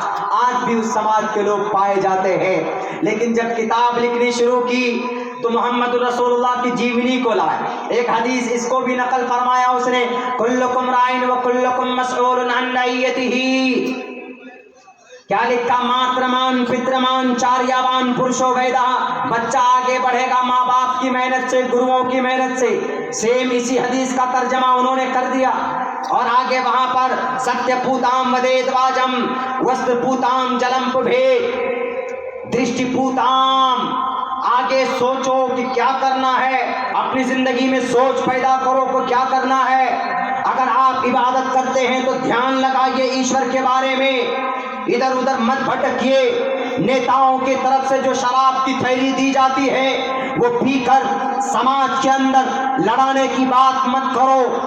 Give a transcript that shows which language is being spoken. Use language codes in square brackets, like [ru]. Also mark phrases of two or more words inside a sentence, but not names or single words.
[ur] آج بھی اس سماج کے لوگ پائے جاتے ہیں، لیکن جب کتاب لکھنی شروع کی تو محمد رسول اللہ کی جیونی کو لائے۔ ایک حدیث اس کو بھی نقل فرمایا اس نے، [ar] کلکم رائن و کلکم مسئول عن رعیتہ۔ [ur] کیا لکھا؟ [sa] मातृमान् पितृमान् आचार्यवान् पुरुषो वेद. [ur] بچہ آگے بڑھے گا ماں باپ کی محنت سے، گروؤں کی محنت سے۔ سیم اسی حدیث کا ترجمہ انہوں نے کر دیا، اور آگے وہاں پر [sa] सत्य पूतां वदेद् वाचं वस्त्र पूतं जलं पिबेत् दृष्टि पूतं. [ur] آگے سوچو کہ کیا کرنا ہے، اپنی زندگی میں سوچ پیدا کرو کہ کیا کرنا ہے۔ اگر آپ عبادت کرتے ہیں تو دھیان لگائیے ایشور کے بارے میں، ادھر ادھر مت بھٹکیے۔ نیتاؤں کی طرف سے جو شراب کی تھیلی دی جاتی ہے وہ پی کر سماج کے اندر لڑانے کی بات مت کرو۔